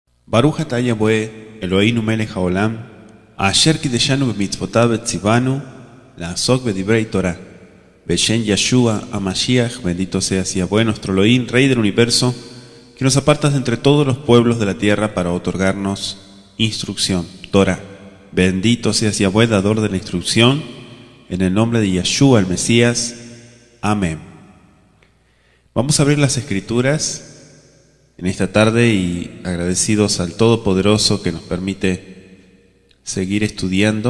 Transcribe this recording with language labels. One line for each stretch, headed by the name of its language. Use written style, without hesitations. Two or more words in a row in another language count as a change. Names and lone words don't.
Hebrew: ברוך אתה יהוה אלוהינו מלך העולם אשר קדשנו במצוותיו וצונו לעסוק בדברי תורה. בשם ישוע המשיח,
Spanish: bendito seas Yahweh, nuestro Elohim, Rey del universo, que nos apartas de entre todos los pueblos de la tierra para otorgarnos instrucción, Torah. Bendito seas Yahweh, dador de la instrucción, en el nombre de Yeshua, el Mesías. Amén. Vamos a abrir las Escrituras en esta tarde y agradecidos al Todopoderoso que nos permite seguir estudiando.